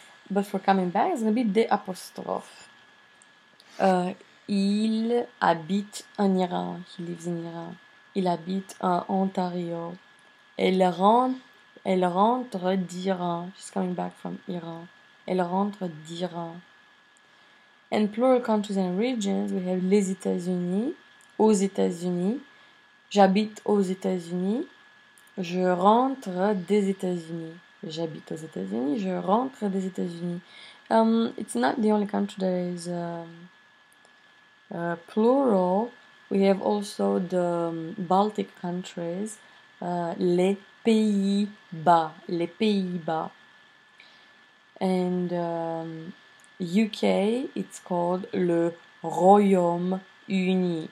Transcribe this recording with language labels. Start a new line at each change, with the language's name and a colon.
English: But for coming back, it's gonna be des apostrophes.
French: Il habite en Iran.
English: He lives in Iran.
French: Il habite en Ontario. Elle rentre d'Iran.
English: She's coming back from Iran.
French: Elle rentre d'Iran.
English: And plural countries and regions, we have
French: les États-Unis, aux États-Unis. J'habite aux États-Unis. Je rentre des États-Unis. J'habite aux États-Unis. Je rentre des États-Unis.
English: It's not the only country that is plural. We have also the Baltic countries, les Pays-Bas, les Pays-Bas. And UK, it's called le Royaume-Uni.